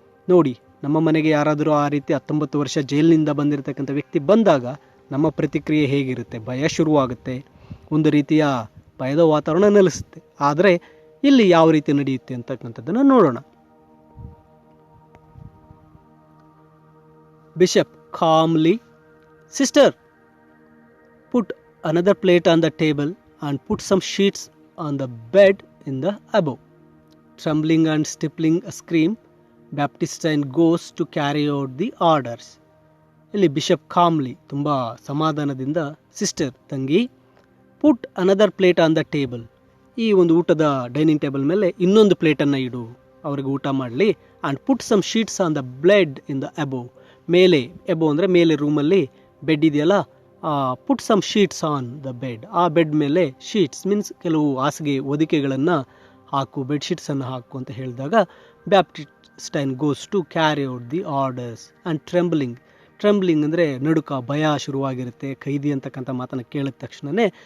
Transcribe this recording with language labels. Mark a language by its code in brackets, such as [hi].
[kn] ನೋಡಿ, ನಮ್ಮ ಮನೆಗೆ ಯಾರಾದರೂ ಆ ರೀತಿ 19 ವರ್ಷ ಜೈಲಿನಿಂದ ಬಂದಿರತಕ್ಕಂಥ ವ್ಯಕ್ತಿ ಬಂದಾಗ ನಮ್ಮ ಪ್ರತಿಕ್ರಿಯೆ ಹೇಗಿರುತ್ತೆ? ಭಯ ಶುರುವಾಗುತ್ತೆ, ಒಂದು ರೀತಿಯ ಭಯದ ವಾತಾವರಣ ನೆಲೆಸುತ್ತೆ. ಆದರೆ ಇಲ್ಲಿ ಯಾವ ರೀತಿ ನಡೆಯುತ್ತೆ ಅಂತಕ್ಕಂಥದ್ದನ್ನು ನೋಡೋಣ. [en] Bishop calmly, sister, put another plate on the table and put some sheets on the bed in the above. trembling and stifling a scream, Baptistine goes to carry out the orders. [kn] ಇಲ್ಲಿ ಬಿಷಪ್ ಕಾಮ್ಲಿ ತುಂಬ ಸಮಾಧಾನದಿಂದ, sister ತಂಗಿ, [en] put another plate on the table, [kn] ಈ ಒಂದು ಊಟದ dining table ಮೇಲೆ ಇನ್ನೊಂದು ಪ್ಲೇಟನ್ನು ಇಡು, ಅವ್ರಿಗೆ ಊಟ ಮಾಡಲಿ. [en] and put some sheets on the bed in the above, [kn] ಮೇಲೆ, ಎಬೋ ಅಂದರೆ ಮೇಲೆ ರೂಮಲ್ಲಿ ಬೆಡ್ ಇದೆಯಲ್ಲ, [en] put some sheets on the bed, [kn] ಆ ಬೆಡ್ ಮೇಲೆ ಶೀಟ್ಸ್ ಮೀನ್ಸ್ ಕೆಲವು ಹಾಸಿಗೆ ಹೊದಿಕೆಗಳನ್ನು ಹಾಕು, ಬೆಡ್ಶೀಟ್ಸನ್ನು ಹಾಕು ಅಂತ ಹೇಳಿದಾಗ ಬ್ಯಾಪ್ಟಿಸ್ಟೈನ್ [en] goes to carry out the orders and trembling [kn] ಅಂದರೆ ನಡುಕ, ಭಯ ಶುರುವಾಗಿರುತ್ತೆ ಖೈದಿ ಅಂತಕ್ಕಂಥ ಮಾತನ್ನು ಕೇಳಿದ ತಕ್ಷಣವೇ.